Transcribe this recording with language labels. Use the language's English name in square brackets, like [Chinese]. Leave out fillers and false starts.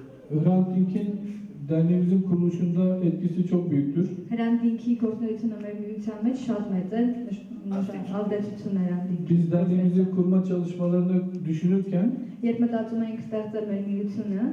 [Turkish] Hrant Dink'in derneğimizin kuruluşunda etkisi çok büyüktür. [Armenian] Hrant Dink-ի գործունեությունը մեր միության մեջ շատ մեծ է, ազդեցությունն է Hrant Dink-ի։ [Turkish] Biz derneğimizin kurma çalışmalarını düşünürken [Armenian] Երբ մտածում ենք ստեղծել մեր միությունը,